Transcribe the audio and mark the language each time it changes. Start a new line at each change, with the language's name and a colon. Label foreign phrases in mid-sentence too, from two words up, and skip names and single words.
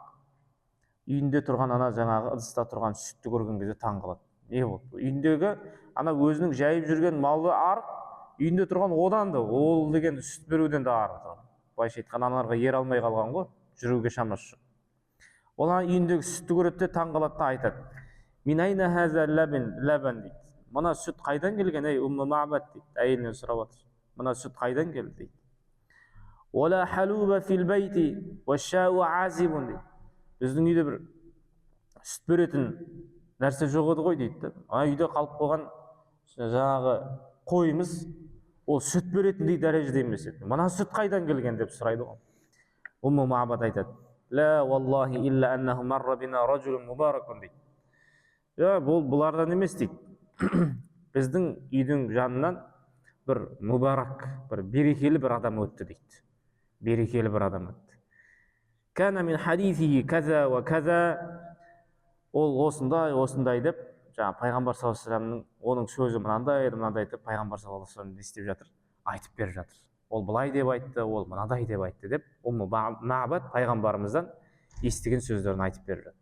Kazakh: Үйінде тұрған ана жаңағы ыдыста тұрған сүтті көрген кезде таң қалады. Не болды? Үйіндегі ана өзінің жайып жүрген малы арық, үйінде тұрған одан да, ол деген сүт беруден де арық. Былайша айтқан аналарға ер алмай қалған ғой, жүруге шамасы жоқ. Ол үйіндегі сүтті көреді де таң қалады да айтады.
Arabic: من أين هذا لبن дейді.
Kazakh: Мына сүт қайдан келген, ей Умма Маъбад дейді. Әйелінен сұрап отыр. Мына сүт қайдан келді дейді.
Arabic: ولا حلوب في البيت والشاء عازب дейді.
Kazakh: Біздің үйде бір сүт беретін нәрсе жоқ еді ғой дейді. Ана үйде қалып қойған жаңағы қойымыз ол сүт беретіндей дәрежеде емес еді. Мына сүт қайдан келген деп сұрайды ғой. Умма Маъбад айтады.
Arabic: لا والله إلا أنه مر بنا رجل مبارك дейді.
Kazakh: Бұлардан емес дейді. Біздің үйдің жанынан бір мубарак, бір берекелі бір адам өтті дейді. Берекелі бір адам өтті.
Arabic: كان من حديثه كذا و كذا.
Kazakh: Ол осындай деп, жаңа пайғамбар
Arabic: صلى الله عليه وسلم
Kazakh: оның сөзі мынандай деп пайғамбар
Arabic: صلى الله عليه وسلم
Kazakh: не істеп жатыр? Айтып беріп жатыр. Ол былай деп айтты, ол мынадай деп айтты деп, Умма Маъбад пайғамбарымыздан естіген сөздерін айтып беріп жатты.